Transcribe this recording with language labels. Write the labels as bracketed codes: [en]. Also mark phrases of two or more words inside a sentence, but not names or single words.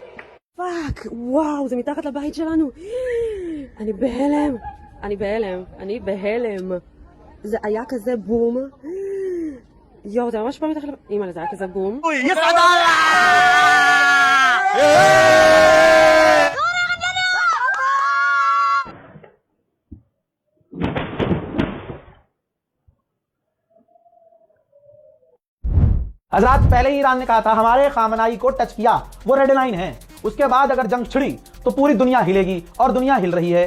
[he] פאק, וואו, זה מתחת לבית שלנו. אני בהלם. זה היה כזה בום. יואו, זה ממש פעם מתחת לבית. אימא'לה, זה היה כזה בום. [ar] يسعد الله! [hi] हजरात, पहले ही ईरान ने कहा था हमारे खामनाई को टच किया वो [en] red line [hi] है, उसके बाद अगर जंग छिड़ी तो पूरी दुनिया हिलेगी, और दुनिया हिल रही है।